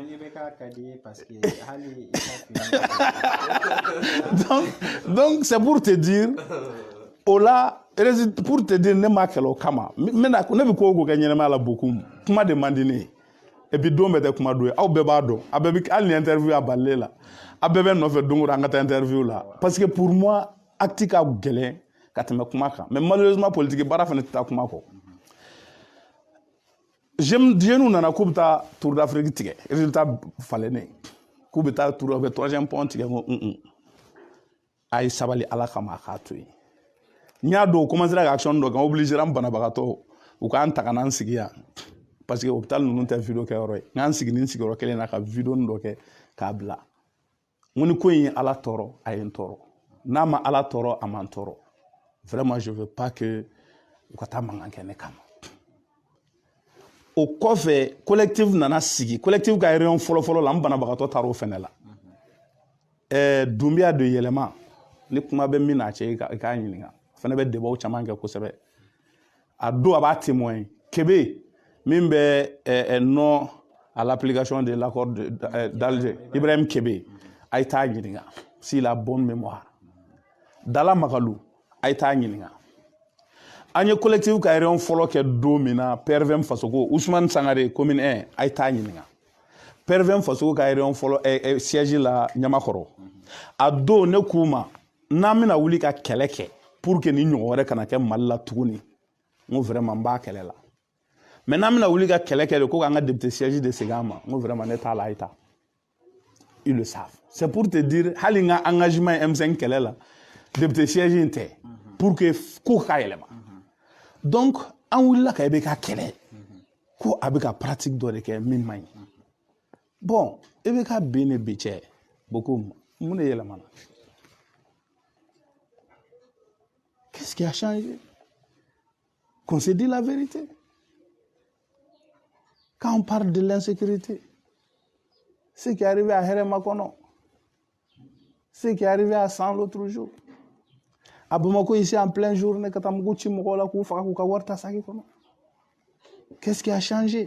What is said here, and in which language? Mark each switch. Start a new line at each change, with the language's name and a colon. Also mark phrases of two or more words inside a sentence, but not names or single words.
French: donc c'est pour te dire
Bambara: ola
French: pour te dire
Bambara: ne ma kɛlɛ o kama ne bɛ ko o ko kɛ ɲɛnɛmaya la beaucoup kuma de man di ne ye
French: et puis
Bambara: don bɛɛ tɛ kuma don ye aw bɛɛ b'a dɔn a bɛɛ bɛ hali ni interview a balilen la a bɛɛ bɛ nɔfɛ don o don an ka taa interview la
French: parce que pour moi acte
Bambara: ka gɛlɛn ka tɛmɛ kuma kan
French: mais malheureusement politique
Bambara: baara fana tɛ taa kuma kɔ. Jeunes nana k'u bɛ taa Tour d'Afrique tigɛ résultat falennen k'u bɛ taa Tour
French: avec 3e pont
Bambara: tigɛ n ko a ye sabali Ala kama a k'a to yen n y'a dɔn o commencera ka action dɔ kɛ obligera n banabagatɔ u k'an ta ka na n sigi yan
French: parce que hôpital
Bambara: ninnu tɛ video kɛyɔrɔ ye n k'an sigi ni n sigiyɔrɔ kelen na ka video dɔ kɛ k'a bila n ko ni ko in ye Ala tɔɔrɔ a ye n tɔɔrɔ n'a ma Ala tɔɔrɔ a ma n tɔɔrɔ
French: vraiment je veux pas que
Bambara: u ka taa mankan kɛ ne kama. O kɔfɛ collectif nana sigi collectif ka réunion fɔlɔ-fɔlɔ la n banabagatɔ taara o fɛnɛ la Dunbiya de yɛlɛma ni kuma bɛ min n'a cɛ i k'a ɲininka fɛnɛ bɛ débat caman kɛ kosɛbɛ a don a b'a témoin Kebe min bɛ
French: non à l'application de l'accord d'Alger
Bambara: Ibrahim Kebe a ye t'a ɲininka
French: s'il a bonne mémoire
Bambara: Dala Magalu a ye t'a ɲininka an ye collectif ka réunion fɔlɔ kɛ don min na PRVM Fasoko Ousmane Sangare commune 1 a ye t'a ɲininka PRVM Fasoko ka réunion fɔlɔ siège la Ɲamakɔrɔ a don ne k'u ma n'an bɛna wuli ka kɛlɛ kɛ
French: pour que
Bambara: ni ɲɔgɔn wɛrɛ kana kɛ Mali la tuguni n ko vraiment n b'a kɛlɛ la mais n'an bɛna wuli ka kɛlɛ kɛ de ko k'an ka député siège de segin an ma n ko vraiment ne t'a la a ye taa
French: ils le savent c'est pour te dire
Bambara: hali n ka engagement M5 kɛlɛ la député siège in tɛ
French: pour que
Bambara: ko ka yɛlɛma. Donc, an wulila ka IBK kɛlɛ ko a bɛ ka pratique dɔ de kɛ min man ɲi bon IBK bɛ ne bi cɛ beaucoup mun de yɛlɛmana
French: qu'est-ce qui a changé qu'on se dit la vérité quand on parle de l'insécurité ce qui est arrivé à Heremakono ce qui est arrivé à 100 l'autre jour à Bamako ici en pleine journée qu'est-ce qui a changé?